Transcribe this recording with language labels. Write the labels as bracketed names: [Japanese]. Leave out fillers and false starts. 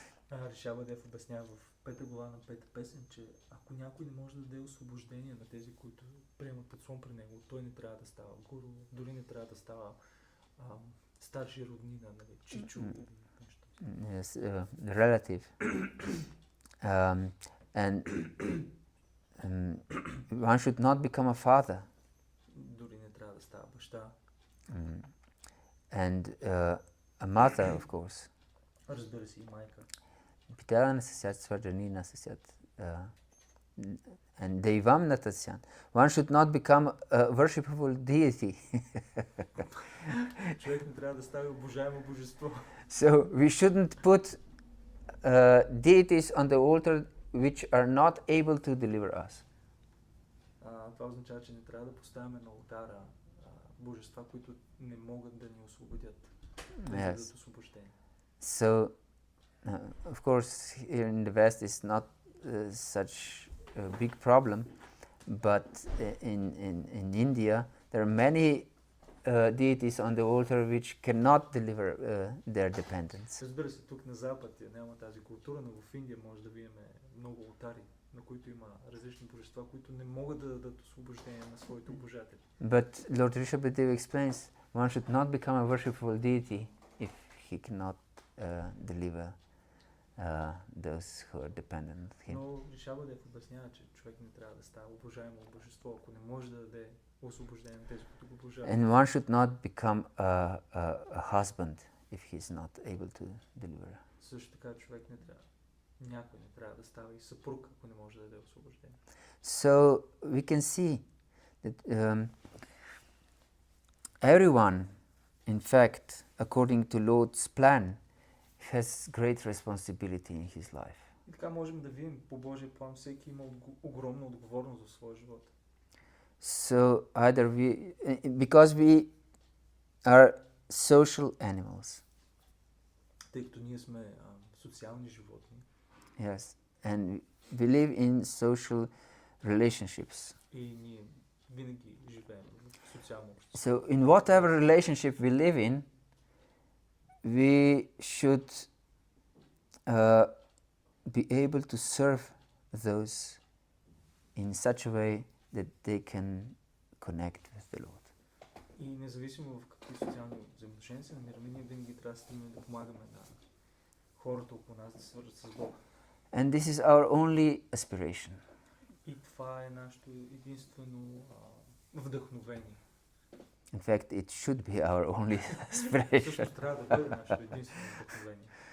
[Bulgarian] Ришабадев обяснява в пета глава на пета песен, че ако някой не може да даде освобождение на тези, които приемат подслон при него, той не трябва да става гуру, дори не трябва да става старши роднина, нали, чичо. [English] Yes, relative. And one should not become a father. [Bulgarian] Дори не трябва да става баща. [English] And a mother, of course. [Bulgarian] Разбира се, и майка. Питава на сесят, свърджани на сесят. And Devam Natasyan. [English] One should not become a worshipful deity. [Bulgarian] Човек не трябва да става обожаемо божество. [English] So we shouldn't put deities on the altar which are not able to deliver us. [Bulgarian] Това означава, че не трябва да поставяме на алтара божества, които не могат да ни освободят. Да дадат освобождение. [English] So, of course, here in the West it's not such a big problem, but in India there are many deities on the altar which cannot deliver their dependence. [Bulgarian] Разбира се, тук на Запад няма тази култура, но в Индия може да видим много алтари, на които има различни божества, които не могат да дадат освобождение на своите обожатели. [English] But Lord Rishabhadeva explains, one should not become a worshipful deity if he cannot deliver those who are dependent on him. [Bulgarian] Но Ришабадев обяснява, че човек не трябва да става обожаемо божество, ако не може да даде освобождение на тези, които го обожават. [English] And one should not become a husband if he is not able to deliver. [Bulgarian] Също така човек някой не трябва да става и съпруг, ако не може да даде освобождение. [English] So we can see that everyone, in fact, according to Lord's plan, has great responsibility in his life. [Bulgarian] И така можем да видим по Божия план, всеки има огромна отговорност за своя живот. [English] So either because we are social animals. [Bulgarian] Тъй като ние сме социални животни. [English] Yes, and we live in social relationships. [Bulgarian] И ние винаги живеем в социално общество. [English] So in whatever relationship we live in, we should be able to serve those in such a way that they can connect with the Lord. [Bulgarian] И независимо в какви социални взаимоотношения се намираме, ние винаги трябва да стремим да помагаме на хората около нас да се свържат с Бог. [English] And this is our only aspiration. [Bulgarian] И това е нашето единствено вдъхновение. [English] In fact, it should be our only aspiration. [Bulgarian] Всъщност трябва да бъде нашето единствено вдъхновение.